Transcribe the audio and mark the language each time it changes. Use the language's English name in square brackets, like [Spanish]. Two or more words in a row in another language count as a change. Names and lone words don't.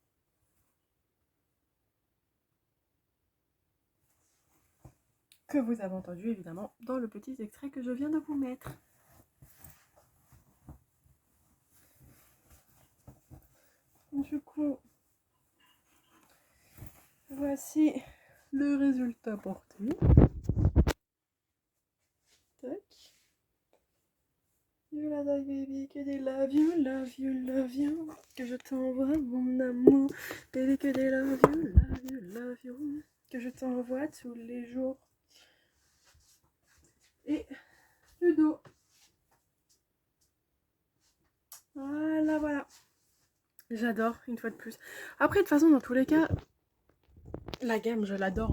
[French] Que vous avez entendu évidemment dans le petit extrait que je viens de vous mettre. Du coup, voici le résultat porté. Tac. [English] You love that baby, [French] que des [English] love you, love you, love you. [French] Que je t'envoie mon amour. [English] Baby, [French] que des [English] love you, love you, love you. [French] Que je t'envoie tous les jours. Et le dos. Voilà, voilà. J'adore, une fois de plus. Après, de toute façon, dans tous les cas, la gamme, je l'adore.